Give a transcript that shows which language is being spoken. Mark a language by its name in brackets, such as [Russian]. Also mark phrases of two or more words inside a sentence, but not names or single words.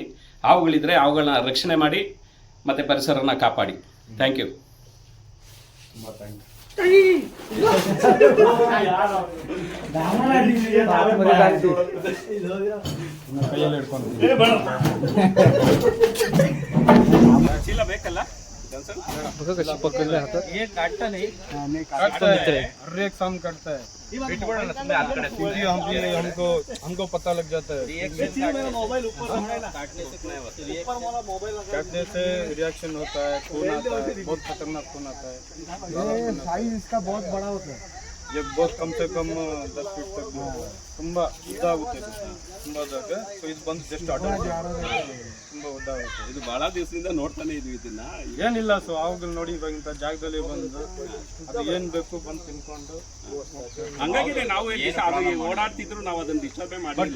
[Kannada] ಹಾವುಗಳಿದ್ರೆ ಅವುಗಳನ್ನ ರಕ್ಷಣೆ ಮಾಡಿ ಮತ್ತು ಪರಿಸರನ ಕಾಪಾಡಿ. [English] Thank you. [Kannada] ತುಂಬಾ ಥ್ಯಾಂಕ್ಸ್. ಚೀಲ ಬೇಕಲ್ಲ? [Marathi] बघा कशी पकडले हातात. [Hindi] ये काटता नहीं, काटता है, हर एक शाम काटता है. क्योंकि हमको पता लग जाता है. काटने से रिएक्शन होता है, खून आता है, बहुत खतरनाक खून आता है. साइज इसका बहुत बड़ा होता है. ये बहुत कम से कम 10 फीट तक [Kannada] ತುಂಬಾ ಉದ್ದ ಆಗುತ್ತೆ. ತುಂಬಾ ಉದ್ದ. ಸೊ ಇದು ಬಂದು ಜಸ್ಟ್ ಆಟೋ ತುಂಬಾ ಉದ್ದ ಆಗುತ್ತೆ. ಇದು ಬಹಳ ದಿವಸದಿಂದ ನೋಡ್ತಾನೆ ಇದ್ವಿ ಇದನ್ನ. ಏನಿಲ್ಲ, ಸೊ ಅವುಗಳು ನೋಡಿ ಇವಾಗ ಇಂಥ ಜಾಗದಲ್ಲಿ ಬಂದು ಅದು ಏನ್ ಬೇಕು ಬಂದು ತಿನ್ಕೊಂಡು ಹಂಗಾಗಿದೆ ನಾವು ಅದು ಓಡಾಡ್ತಿದ್ರು, ನಾವು ಅದನ್ನ ಡಿಸ್ಟರ್ಬೇ ಮಾಡಿಲ್ಲ.